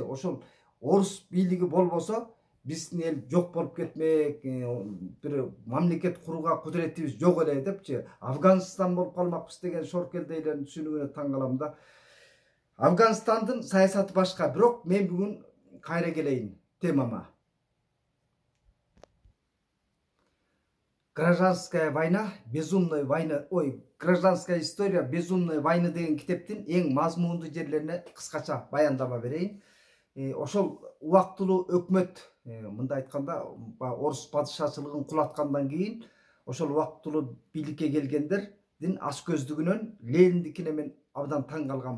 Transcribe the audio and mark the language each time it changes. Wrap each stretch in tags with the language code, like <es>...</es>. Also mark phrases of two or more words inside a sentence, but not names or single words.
<ky>Ошол орус бийлиги болбосо биздин эл жок болуп кетмек, бир мамлекет курууга кудуретибиз жок эле депчи. Афганистан болуп калмакпыз деген шоркелдейлердин түшүнүгүнө таң калам да. Афганистандын саясаты башка, бирок мен бүгүн кайра келейин темама.</ky> <ru>Гражданская война, безумная война, гражданская история безумной войны</ru> <ky>деген китептин эң мазмундуу жерлерине кыскача баяндама берейин. Ошол убактылуу өкмөт, мындай айтканда, орус падышачылыгын кулаткандан кийин, ошол убактылуу бийликке келгендердин аш көздүгүнөн Лениндикине мен абдан таң калгам.</ky>